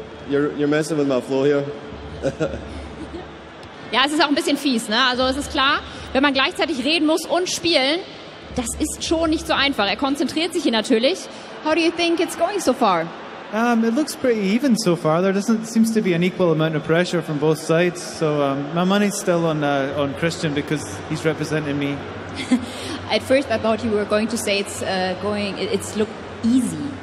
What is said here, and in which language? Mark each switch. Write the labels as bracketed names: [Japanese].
[English] You're messing with my flow here. [German] Ja, es ist auch ein bisschen fies, ne? Also es ist klar, wenn man gleichzeitig reden muss und spielen, das ist schon nicht so einfach. Er konzentriert sich hier natürlich. [English] How do you think it's going so far? It looks pretty even so far. There seems to be an equal amount of pressure from both sides. So my money's still on Christian because he's representing me. At first, I thought you were going to say it's look easy.